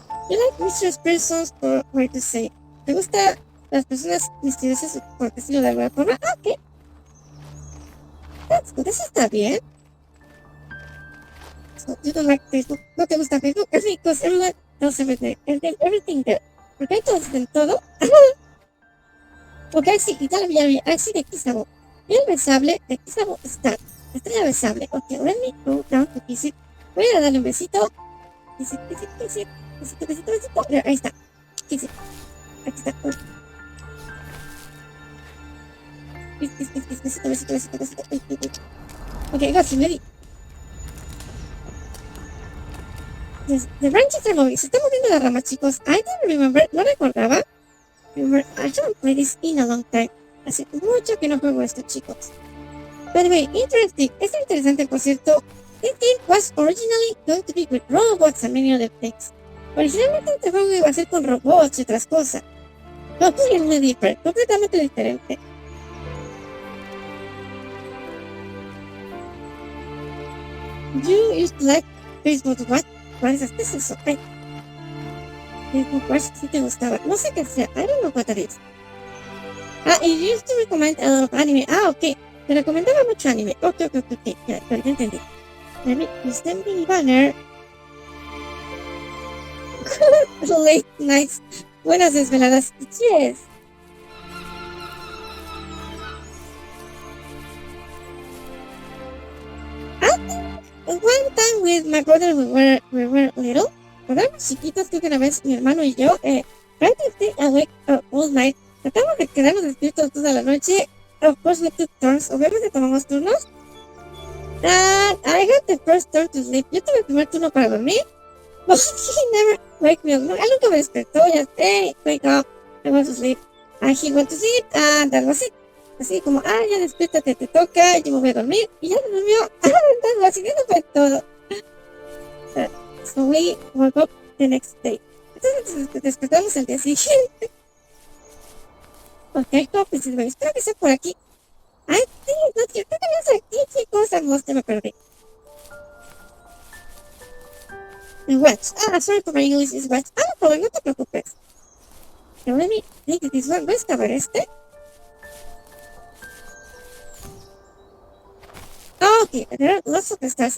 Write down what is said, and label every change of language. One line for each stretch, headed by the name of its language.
English: You like mysterious persons or where to say?
Spanish: ¿Te gustan las personas misteriosas por decirlo de alguna forma? Ok.
English: That's good.
Spanish: Eso está bien.
English: So, you don't like Facebook.
Spanish: ¿No te gusta Facebook?
English: Because everyone knows everything there.
Spanish: Porque hay todos en todo. Ok, sí, y tal vez así de Kisabo. El besable de Kisabo está. Estrella besable. Ok,
English: let me go down to kiss it.
Spanish: Voy a darle un besito.
English: Kiss it.
Spanish: Besito, besito, besito. Mira, ahí está. Sí, sí. Aquí está. Besito, besito, besito, besito.
English: Okay, got you, ready. The branches are moving.
Spanish: Se está moviendo la rama, chicos.
English: I don't remember.
Spanish: No recordaba.
English: Remember, I haven't played this in a long time.
Spanish: Hace mucho que no juego esto, chicos.
English: By the way, interesting.
Spanish: Es interesante, por cierto.
English: This game was originally going to be with robots and many other things.
Spanish: Originalmente este juego iba a ser con robots y otras cosas.
English: Completely different.
Spanish: Completamente diferente.
English: You used to like Facebook Watch.
Spanish: ¿Cuál es eso? Facebook Watch sí te gustaba. No sé qué sea.
English: I don't know what that is. You used to recommend a lot of anime. Ok.
Spanish: Te recomendaba mucho anime. Ok. Ya entendí.
English: Let me send me banner. Late nights.
Spanish: Buenas desveladas.
English: Yes. One time with my brother, we were little.
Spanish: Cuando éramos chiquitos, creo que una vez mi hermano y yo,
English: tried to stay awake all night.
Spanish: Tratamos de quedarnos despiertos toda la noche.
English: Of course, we took turns.
Spanish: Obviamente tomamos turnos.
English: And I had the first turn to sleep.
Spanish: Yo tuve el primer turno para dormir.
English: But he never wake me up.
Spanish: No, él nunca me despertó. Ya,
English: hey, wake up. I want to sleep. And he went to sleep. And that was it.
Spanish: Así como, ya despiértate, te toca. Yo me voy a dormir. Y ya se durmió. Entonces, así que eso fue todo.
English: So we woke up the next day.
Spanish: Entonces despertamos el día siguiente. Ok, espero que sea por aquí.
English: I think it's not here.
Spanish: Creo que no es aquí, chicos.
English: Almost
Spanish: me perdí.
English: Watch. Sorry for my English is watch. No problem,
Spanish: no te preocupes.
English: Now let me take this one.
Spanish: ¿Ves caber este?
English: Ok, there are lots of stars.